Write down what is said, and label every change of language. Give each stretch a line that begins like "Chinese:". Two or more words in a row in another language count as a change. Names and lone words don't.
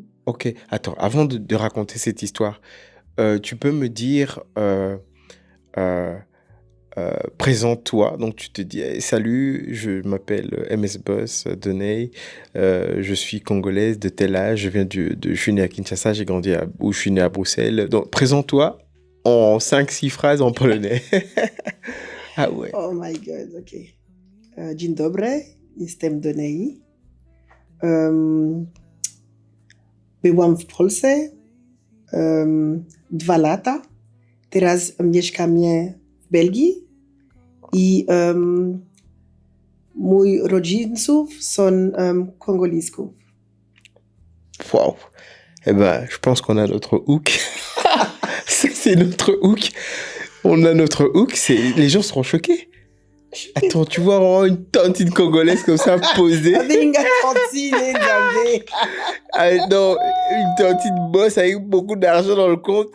French: Ok, attends, avant de raconter cette histoire, tu peux me dire, présente-toi. Donc tu te dis, hey, salut, je m'appelle MS Boss de Ney, je suis congolaise de tel âge, je suis née à Kinshasa, je suis née à Bruxelles. Donc présente-toi en 5-6 phrases en polonais. Ah ouais.
English: Oh my God,
French: ok.
Polish: Dzień dobry, jestem do Ney. Byłam w Polsce 2 lata. Teraz mieszkam w Belgii i moi rodziców są Kongolisków.
French: Wow. Eh ben, je pense qu'on a notre hook. C'est notre hook. On a notre hook. Les gens seront choqués. Attends, tu vois vraiment une tantine congolaise comme ça posée. Non, une tantine boss avec beaucoup d'argent dans le compte.